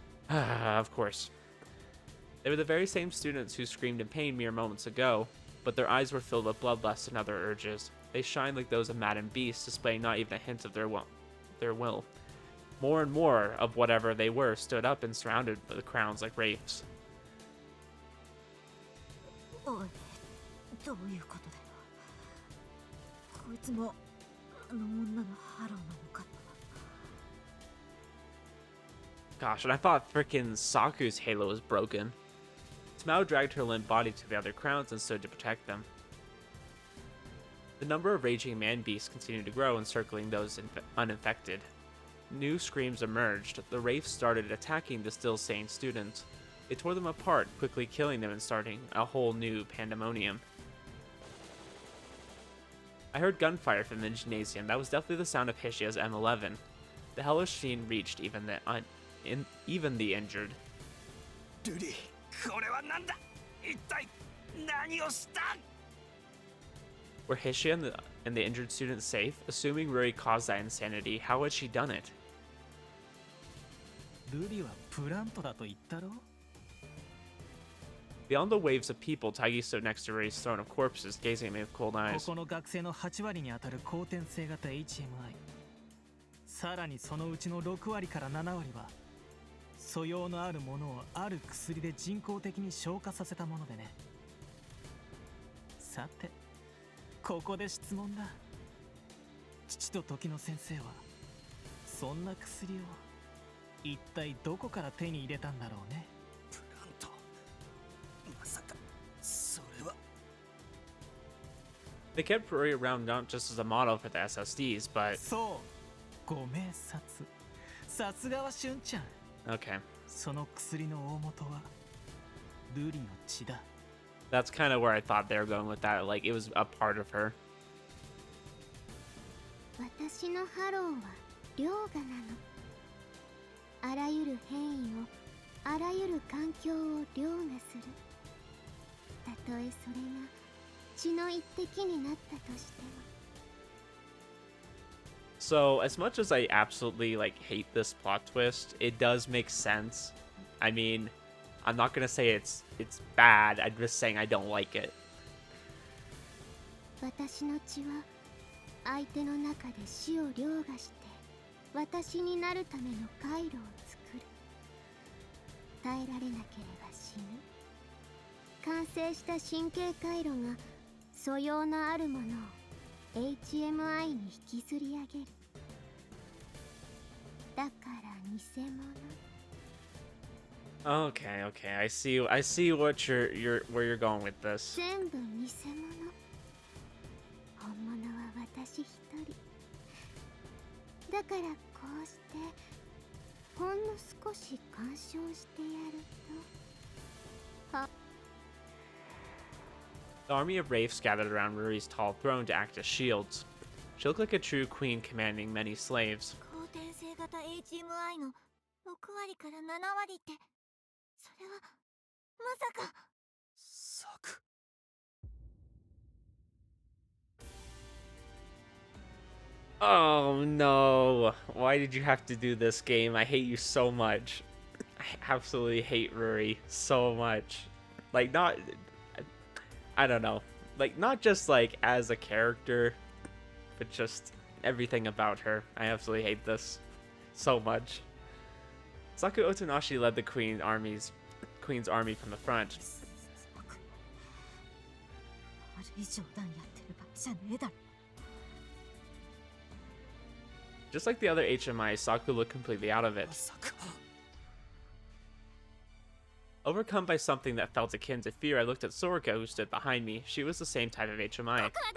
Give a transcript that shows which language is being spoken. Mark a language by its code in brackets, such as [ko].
[en] Of course. They were the very same students who screamed in pain mere moments ago, but their eyes were filled with bloodlust and other urges. They shined like those of maddened beasts, displaying not even a hint of their will. More and more of whatever they were stood up and surrounded the crowns like wraiths. [ja] おい、どういうことだよ。こいつもあの女のハローなのかと。 [en] Gosh, and I thought frickin' Saku's halo was broken. Smao dragged her limp body to the other crowns and stood to protect them. The number of raging man-beasts continued to grow, encircling those uninfected. New screams emerged. The wraiths started attacking the still sane students. They tore them apart, quickly killing them and starting a whole new pandemonium. I heard gunfire from the gymnasium. That was definitely the sound of Hishia's M11. The hellish scene reached even the injured. [ja] Ruri, これはなんだ? 一体何をした? [en] Were Hishia and the injured students safe? Assuming Ruri caused that insanity, how had she done it? [ja] ルリはプラントだと言ったろ? [en] Beyond the waves of people, Taggy stood next to Ruri's throne of corpses, gazing at me with cold eyes. [ja] ここの学生の8割にあたる後天性型 HMI。さらにそのうちの6割から7割は素養のあるものをある薬で人工的に消化させたものでね。さて、ここで質問だ。父と時の先生はそんな薬を一体どこから手に入れたんだろうね。 [en] They kept Ruri around not just as a model for the SSDs, but... [ja] そう、ご明察。さすがはしゅんちゃん。 [en] Okay. [ja] その薬の大元はルリの血だ。 [en] That's kind of where I thought they were going with that. Like, it was a part of her. [ja] 私のハローは凌駕なの。あらゆる変異を、あらゆる環境を凌駕する。たとえそれが血の一滴になったとしても。 [en] So, as much as I absolutely, like, hate this plot twist, it does make sense. I mean, I'm not gonna say it's bad, I'm just saying I don't like it. [ja] 私の血は相手の中で死を凌駕して私になるための回路を作る。耐えられなければ死ぬ。完成した神経回路が素養のあるものを HMI に引きずり上げる。だから偽物。 [en] Okay, okay, I see what where you're going with this. [ja] 全部偽物。本物は私一人。だからこうしてほんの少し干渉してやると。は [en] The army of wraiths gathered around Ruri's tall throne to act as shields. She looked like a true queen commanding many slaves. [ja] 後天性型 HMI の6割から7割って、それはまさか。サク。 [en] Oh no! Why did you have to do this, game? I hate you so much. I absolutely hate Ruri so much. Like, not... I don't know. Like, not just, like, as a character, but just everything about her. I absolutely hate this so much. Saku Otonashi led the Queen's army from the front. [ja] 悪い冗談やってる場合じゃねえだろ。 [en] Just like the other HMI, Saku looked completely out of it. Overcome by something that felt akin to fear, I looked at Soraka, who stood behind me. She was the same type of HMI.